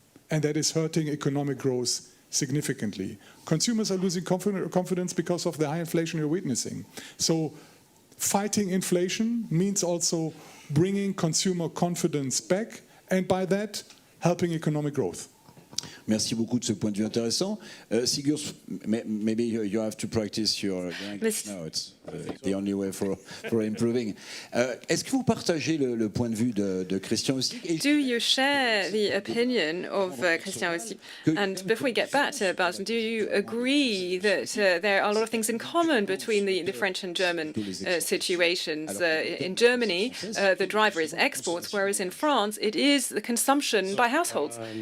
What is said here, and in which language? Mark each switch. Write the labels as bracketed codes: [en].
[en] And that is hurting economic growth significantly. Consumers are losing confidence because of the high inflation you're witnessing. So fighting inflation means also bringing consumer confidence back, and by that, helping economic growth. [fr] Merci beaucoup de ce point de vue intéressant. [en] Sigurd, maybe you have to practice your English now. It's the only way for improving. [fr] Est-ce que vous partagez le point de vue de Christian Ossig? [en] Do you share the opinion of Christian Ossig? And before we get back to Belgium, do you agree that there are a lot of things in common between the French and German situations? In Germany, the driver is exports, whereas in France, it is the consumption by households.